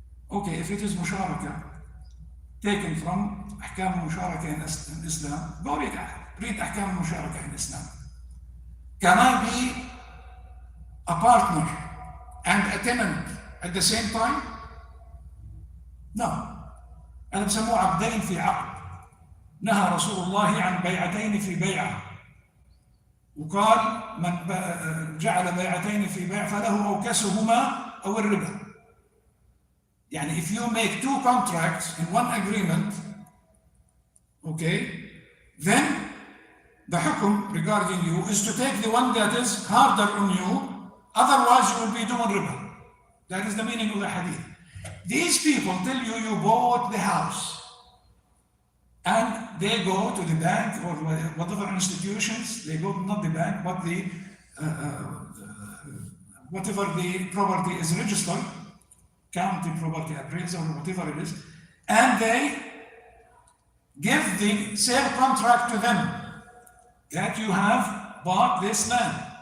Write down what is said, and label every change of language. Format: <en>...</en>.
<en>Okay, if it is musharaka, taken from ahkam musharaka in Islam, go read ahkam musharaka in Islam. Can I be a partner and a tenant at the same time? No.</en> <ar>أنا بسموه عقدين في عقد. نهى رسول الله عن بيعتين في بيعة. وقال من جعل بيعتين في بيع فله أوكسهما أو الربا. يعني</ar> <en>if you make two contracts in one agreement, okay, then the hukum regarding you is to take the one that is harder on you, otherwise you will be doing riba. That is the meaning of the hadith. These people tell you you bought the house and they go to the bank or whatever institutions, they go, not the bank, but the whatever the property is registered, county property appraisal or whatever it is, and they give the sale contract to them that you have bought this land.</en>